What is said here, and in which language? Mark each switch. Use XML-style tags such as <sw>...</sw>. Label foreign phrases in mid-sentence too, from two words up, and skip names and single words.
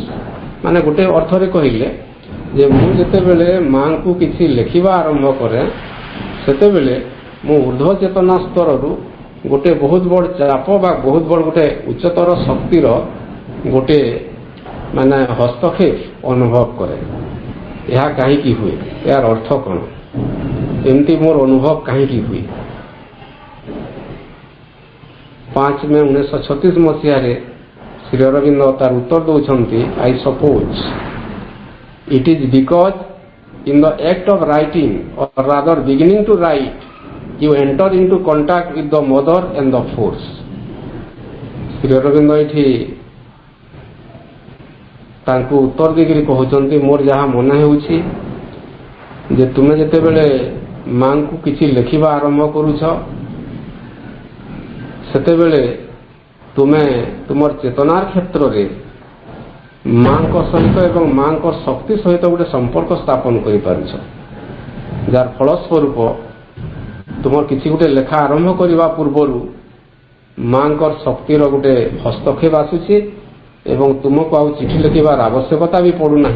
<or>ମାନେ ଗୋଟେ ଅର୍ଥରେ କହିଲେ ଯେ ମୁଁ ଯେତେବେଳେ ମାଙ୍କୁ କିଛି ଲେଖିବା ଆରମ୍ଭ କରେ ସେତେବେଳେ ମୁଁ ଉର୍ଦ୍ଧ୍ୱ ଚେତନା ସ୍ତରରୁ ଗୋଟେ ବହୁତ ବଡ଼ ଚାପ ବା ବହୁତ ବଡ଼ ଗୋଟେ ଉଚ୍ଚତର ଶକ୍ତିର ଗୋଟେ ମାନେ ହସ୍ତକ୍ଷେପ ଅନୁଭବ କରେ। ଏହା କାହିଁକି ହୁଏ, ଏହାର ଅର୍ଥ କ'ଣ, ଏମିତି ମୋର ଅନୁଭବ କାହିଁକି ହୁଏ? 5 ମେ 1936 ମସିହାରେ ଶ୍ରୀ ଅରବିନ୍ଦ ତାର ଉତ୍ତର ଦେଉଛନ୍ତି,</or> <en>I suppose it is because in the act of writing or rather beginning to write you enter into contact with the mother and the force।</en> <or>ଶ୍ରୀ ଅରବିନ୍ଦ ଏଠି ତାଙ୍କୁ ଉତ୍ତର ଦେଇକରି କହୁଛନ୍ତି, ମୋର ଯାହା ମନେ ହେଉଛି ଯେ ତୁମେ ଯେତେବେଳେ ମାଙ୍କୁ କିଛି ଲେଖିବା ଆରମ୍ଭ କରୁଛ ସେତେବେଳେ ତୁମେ ତୁମର ଚେତନାର କ୍ଷେତ୍ରରେ ମାଙ୍କ ସହିତ ଏବଂ ମାଙ୍କ ଶକ୍ତି ସହିତ ଗୋଟେ ସମ୍ପର୍କ ସ୍ଥାପନ କରିପାରୁଛ, ଯାହାର ଫଳସ୍ୱରୂପ ତୁମର କିଛି ଗୋଟେ ଲେଖା ଆରମ୍ଭ କରିବା ପୂର୍ବରୁ ମାଙ୍କର ଶକ୍ତିର ଗୋଟେ ହସ୍ତକ୍ଷେପ ଆସୁଛି ଏବଂ ତୁମକୁ ଆଉ ଚିଠି ଲେଖିବାର ଆବଶ୍ୟକତା ବି ପଡ଼ୁନାହିଁ।</or>